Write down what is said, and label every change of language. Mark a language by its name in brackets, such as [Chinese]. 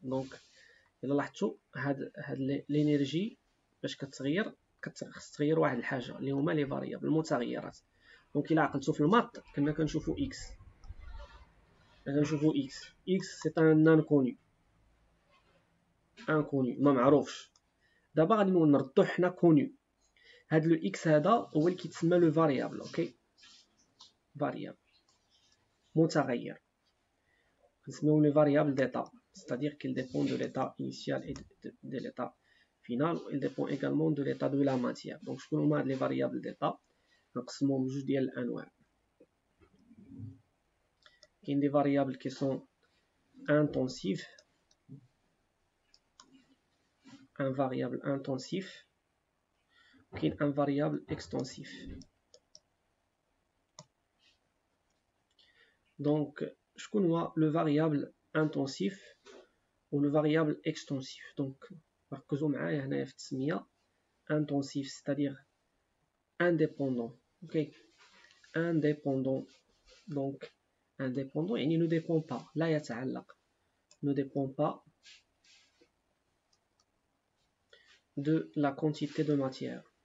[Arabic] دونك الا لاحظتوا هاد لينيرجي باش كتغير خص تغير واحد الحاجه اللي هما لي فاريابل المتغيرات. دونك الا عقلتوا في الماط كنا كنشوفوا اكس، سي ان انكوني ما معروفش. دابا غادي نردو حنا كوني. هاد لو اكس هذا هو اللي كيتسمى لو فاريابل. اوكي، فاريابل متغير نسميوه لو فاريابل [French] d'état, c'est-à-dire qu'il dépend de l'état initial et de l'état final. Il dépend également de l'état de la matière. [Arabic] Donc شكون هما هاد لي فاريابل d'état؟ نقسموهم بجوج ديال الانواع. كاين دي فاريابل كي سون intensif, [French] un variable intensif, [Arabic] كاين [French] un variable extensif. [Arabic] Donc شكون هو لو فاريابل intensif و لو فاريابل extensif؟ دونك ركزوا معايا هنايا في التسميه. [French] intensif c'est-à-dire indépendant. ok, indépendant. donc indépendant يعني ne dépend pas، [Arabic] لا يتعلق، [French] ne dépend pas de la quantité de matière.